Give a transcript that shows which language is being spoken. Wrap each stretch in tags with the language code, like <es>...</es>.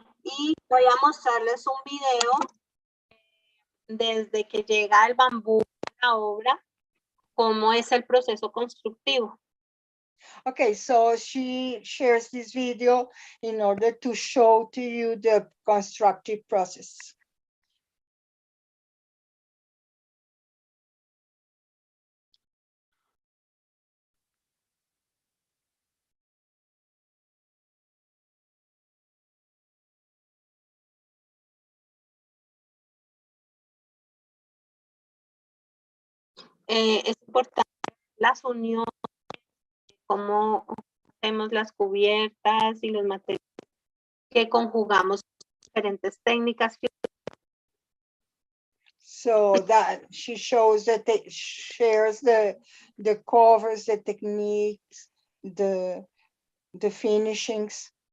<es>Y voy a mostrarles un video desde que llega el bambú a la obra, cómo es el proceso constructivo.</es> <en>Okay, so she shares this video in order to show to you the constructive process.</en> <es>Es importante las uniones, cómo hacemos las cubiertas y los materiales que conjugamos diferentes técnicas.</es> <en>So that she shows that shares the covers, the techniques, the finishings.</en>